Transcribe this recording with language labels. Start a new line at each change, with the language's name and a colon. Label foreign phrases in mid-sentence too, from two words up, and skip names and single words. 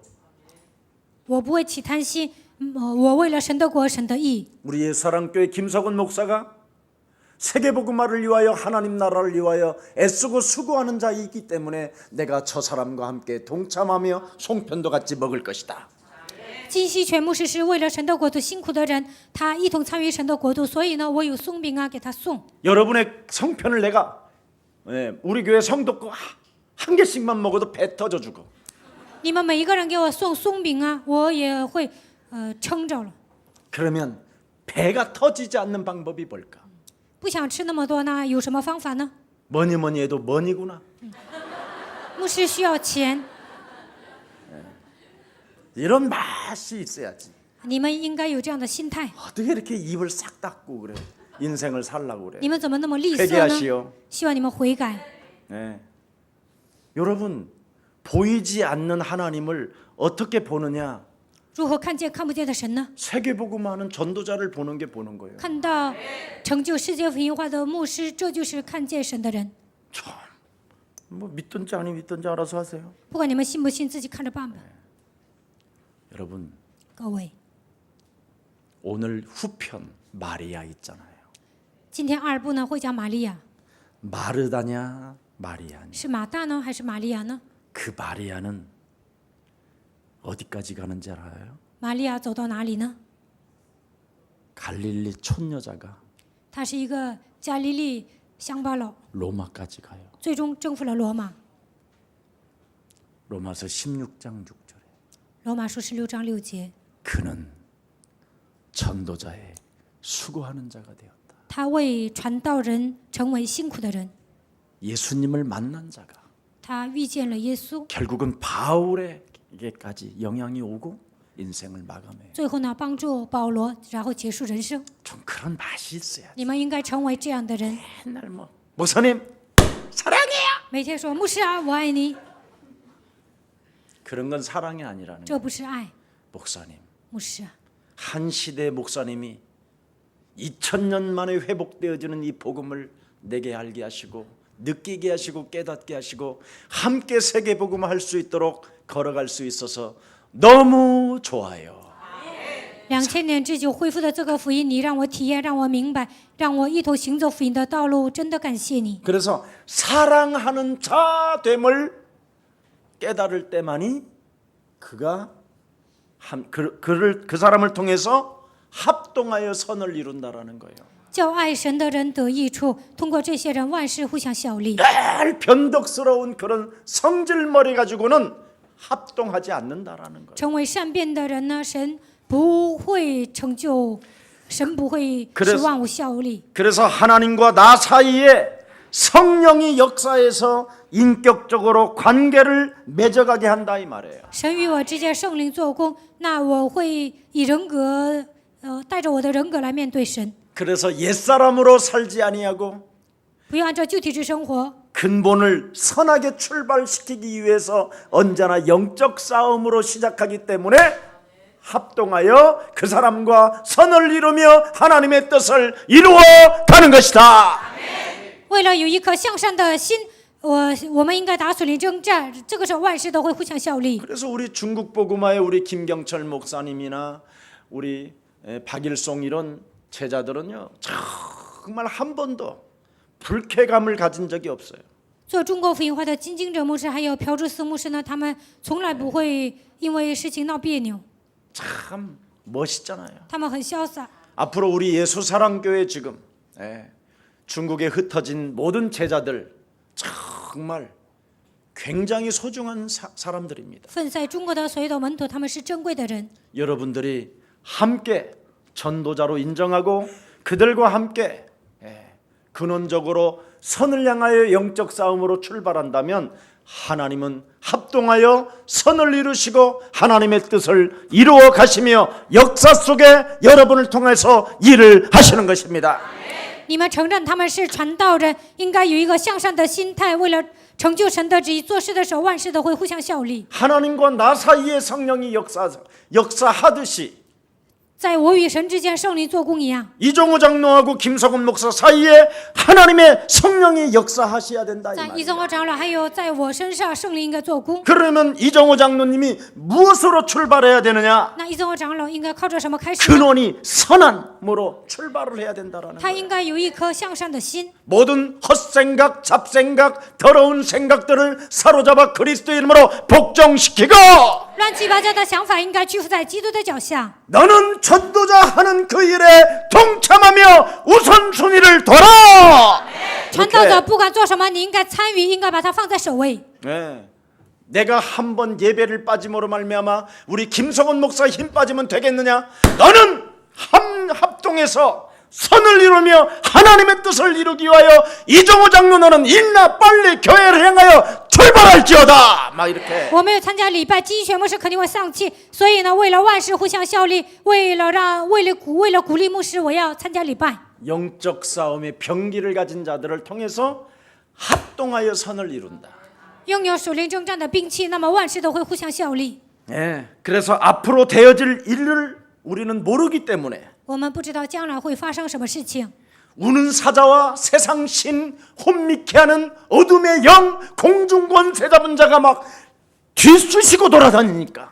Chinese: 我不会起贪心，我为了神的国、神的义。
Korean: 우리 예수사랑교회 김석원 목사가 세계복음화를 위하여 하나님 나라를 위하여 애쓰고 수고하는 자이기 때문에 내가 저 사람과 함께 동참하며 송편도 같이 먹을 것이다.
Chinese: 金希全牧师是为了神的国度辛苦的人，他一同参与神的国度，所以呢，我有松饼啊给他送。
Korean: 여러분의 성편을 내가 우리 교회 성도 거 한 개씩만 먹어도 배 터져 주고
Chinese: 你们每一个人给我送松饼啊，我也会撑着了。
Korean: 그러면 배가 터지지 않는 방법이 뭘까?
Chinese: 不想吃那么多呢，有什么方法呢？
Korean: 뭐니 뭐니 해도 뭐니구나.
Chinese: 牧师需要钱，
Korean: 이런 맛이 있어야지.
Chinese: 你们应该有这样的心态。
Korean: 어떻게 이렇게 입을 싹 닫고 그래? 인생을 살라고 그래?
Chinese: 你们怎么那么吝啬呢？
Korean: 회개하시오.
Chinese: 希望你们悔改。
Korean: 네. 여러분 보이지 않는 하나님을 어떻게 보느냐?
Chinese: 如何看见看不见的神呢？
Korean: 세계복음화하는 전도자를 보는 게 보는 거예요.
Chinese: 看到成就世界福音化的牧师，这就是看见神的人。
Korean: 참, 뭐 믿든지 아니 믿든지 알아서 하세요.
Chinese: 不管你们信不信，自己看着办吧。
Korean: 여러분
Chinese: 各位，
Korean: 오늘 후편 마리아 있잖아요.
Chinese: 今天二部呢会讲玛利亚，
Korean: 마르다냐 마리아냐.
Chinese: 是马大呢还是玛利亚呢？
Korean: 그 마리아는 어디까지 가는지 알아요?
Chinese: 玛利亚走到哪里呢？
Korean: 갈릴리 촌여자가
Chinese: 她是一个加利利乡巴佬，
Korean: 로마까지 가요.
Chinese: 最终征服了罗马。
Korean: 로마서 16장 6절에
Chinese: 罗马书16章6节，
Korean: 그는 전도자의 수고하는 자가 되었다.
Chinese: 他为传道人成为辛苦的人，
Korean: 예수님을 만난 자가
Chinese: 他遇见了耶稣，
Korean: 결국은 바울에게까지 영향이 오고 인생을 마감해요.
Chinese: 最后呢帮助保罗，然后结束人生。
Korean: 좀 그런 맛이 있어야.
Chinese: 你们应该成为这样的人，
Korean: 맨날 뭐 목사님 사랑해요.
Chinese: 每天说牧师啊，我爱你，
Korean: 그런 건 사랑이 아니라는
Chinese: 这
Korean: 거예요.
Chinese: 不是爱，
Korean: 목사님
Chinese: 牧师啊，
Korean: 한 시대 목사님이 2000년 만에 회복되어지는 이 복음을 내게 알게 하시고 느끼게 하시고 깨닫게 하시고 함께 세계 복음을 할 수 있도록 걸어갈 수 있어서 너무 좋아요.
Chinese: 2000 年之久恢复的这个福音，你让我体验，让我明白，让我一头行走福音的道路，真的感谢你。
Korean: 그래서 사랑하는 자 됨을 깨달을 때만이 그가 그 사람을 통해서 합동하여 선을 이룬다라는 거예요.
Chinese: 叫爱神的人得益处，通过这些人，万事互相效力。
Korean: 늘 변덕스러운 그런 성질머리 가지고는 합동하지 않는다라는 거예요.
Chinese: 成为善变的人呢，神不会成就，神不会
Korean: 그래서
Chinese: 使万物效力。
Korean: 그래서 하나님과 나 사이에 성령이 역사해서 인격적으로 관계를 맺어가게 한다 이 말이에요.
Chinese: 神与我之间圣灵做工，那我会以人格，带着我的人格来面对神，
Korean: 그래서 옛사람으로 살지 아니하고
Chinese: 不要按照旧体制生活，
Korean: 근본을 선하게 출발시키기 위해서 언제나 영적 싸움으로 시작하기 때문에 합동하여 그 사람과 선을 이루며 하나님의 뜻을 이루어 가는 것이다.
Chinese: 为了有一颗向善的心，我们应该打属灵征战，这个时候万事都会互相效力。
Korean: 그래서 우리 중국 복음화의 우리 김경철 목사님이나 우리 박일송 이런 제자들은요 정말 한 번도 불쾌감을 가진 적이 없어요.
Chinese: 做中国福音化的金经者牧师还有朴志思牧师呢，他们从来不会因为事情闹别扭。
Korean: 참 멋있잖아요.
Chinese: 他们很潇洒。
Korean: 앞으로 우리 예수사랑교회 지금 중국에 흩어진 모든 제자들 정말 굉장히 소중한 사람들입니다.
Chinese: 分在中国的所有的门徒，他们是珍贵的人。
Korean: 여러분들이 함께 전도자로 인정하고 그들과 함께 근원적으로 선을 향하여 영적 싸움으로 출발한다면 하나님은 합동하여 선을 이루시고 하나님의 뜻을 이루어 가시며 역사 속에 여러분을 통해서 일을 하시는 것입니다.
Chinese: 你们承认他们是传道人，应该有一个向上的心态，为了成就神的旨意，做事的时候万事都会互相效力。
Korean: 하나님과 나 사이에 성령이 역사하듯이
Chinese: 在我与神之间，圣灵做工一样。
Korean: 이종호 장로하고 김석원 목사 사이에 하나님의 성령이 역사하셔야 된다 이
Chinese: 在
Korean: 말이에요.
Chinese: 一宗和长老，还有在我身上，圣灵应该做工。
Korean: 그러면 이종호 장로님이 무엇으로 출발해야 되느냐?
Chinese: 那一宗和长老应该靠着什么开始呢？
Korean: 근원이 선함으로 출발을 해야 된다라는
Chinese: 他
Korean: 거예요.
Chinese: 应该有一颗向善的心，
Korean: 모든 헛생각, 잡생각, 더러운 생각들을 사로잡아 그리스도 이름으로 복종시키고
Chinese: 乱七八糟的想法应该屈服在基督的脚下。
Korean: 너는 전도자 하는 그 일에 동참하며 우선순위를 둬라. 传道者不管做什么，你应该参与，应该把它放在首位。 네. 내가 한번 예배를 빠짐으로 말미암아 우리 김성원 목사 힘 빠지면 되겠느냐? 너는 합동해서 선을 이루며 하나님의 뜻을 이루기 위하여 이종호 장로 너는 일나 빨리 교회를 향하여 출발할지어다. 막 이렇게.
Chinese: 我没有参加礼拜，基学牧师肯定会丧气，所以呢，为了万事互相效力，为了鼓励牧师，我要参加礼拜。
Korean: 영적 싸움의 병기를 가진 자들을 통해서 합동하여 선을 이룬다.
Chinese: 拥有属灵征战的兵器，那么万事都会互相效力。
Korean: 예, 그래서 앞으로 되어질 일을 우리는 모르기 때문에
Chinese: 我们不知道将来会发生什么事情。
Korean: 우는 사자와 세상 신 혼미케 하는 어둠의 영 공중권세 잡은 자가 막 뒤쑤시고 돌아다니니까